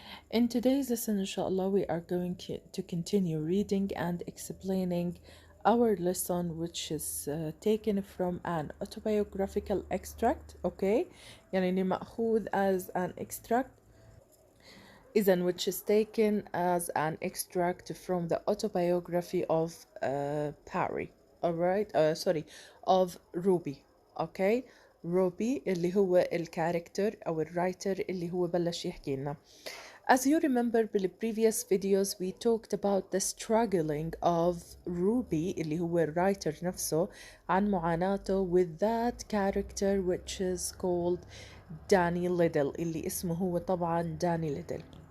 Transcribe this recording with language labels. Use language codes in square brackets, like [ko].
[en] In today's lesson, inshallah, we are going to continue reading and explaining our lesson, which is taken from an autobiographical extract. Okay, [ar] يعني مأخوذ [en] as an extract. إذن which is taken as an extract from the autobiography of Parry. Alright, sorry, of Ruby. [ar] Okay, روبي اللي هو الكاركتر أو الرايتر اللي هو بلش يحكي لنا. [en] As you remember in the previous videos we talked about the struggling of Ruby [ar] اللي هو الرايتر نفسه عن معاناته [en] with that character which is called Danny Liddell [ar] اللي اسمه هو طبعا [en] Danny Liddell.